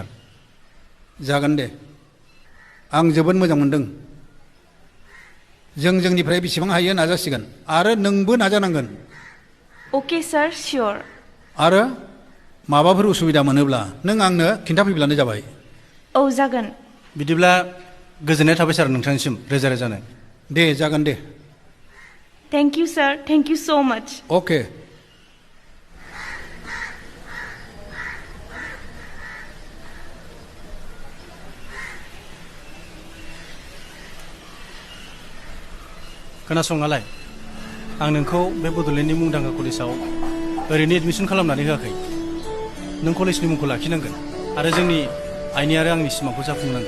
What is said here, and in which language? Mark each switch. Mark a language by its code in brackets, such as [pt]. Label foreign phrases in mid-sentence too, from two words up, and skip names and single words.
[brx] जागोन दे आं जोबोद मोजां मोनदों जों जोंनिफ्राय बेसेबां हायो नाजासिगोन आरो नोंबो नाजानांगोन [en] Okay sir, sure. [brx] आरो माबाफोर उसुबिदा मोनोब्ला नों आंनो खिन्थाफैब्लानो जाबाय औ जागोन बिदिब्ला गोजोननाय थाबाय सार नोंथांनिसिम रोजा रोजानो दे जागोन दे [en] Thank you sir, thank you so much. [brx] अके खोनासङालाय आं नोंखौ बे बड'लेण्डनि मुंदांखा कलेजाव ओरैनो एडमिसन खालामनानै होआखै नों कलेजनि मुंखौ लाखिनांगोन आरो जोंनि आइनि आरो आंनि सिमांखौ जाफुंनांगोन